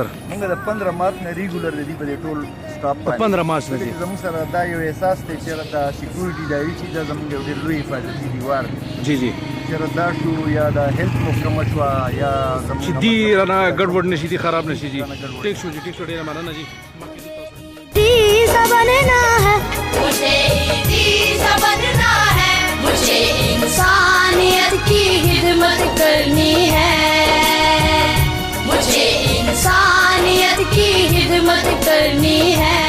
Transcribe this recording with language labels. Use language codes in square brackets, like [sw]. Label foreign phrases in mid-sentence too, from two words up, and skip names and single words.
[ps] موږ د 15 مارچ نه ریګولر دی په دې ټول سټاپ باندې 15 مارچ نه دي زموږ سره دا یو احساس دی چې د سکیورټي دایي چې د زموږ یو ډېر لوی حفاظتي دیوار دی جی جی چې دا شو یا د هیلث محکمه شو یا زموږ چې دی رانه ګډوډ نشي دي خراب نشي جی ٹھیک شو ډیره مننه جی [hi] सा बनना है। मुझे ईदी सा बनना है। मुझे इंसानियत की खिदमत करनी है। मुझे इंसानियत की खिदमत करनी है।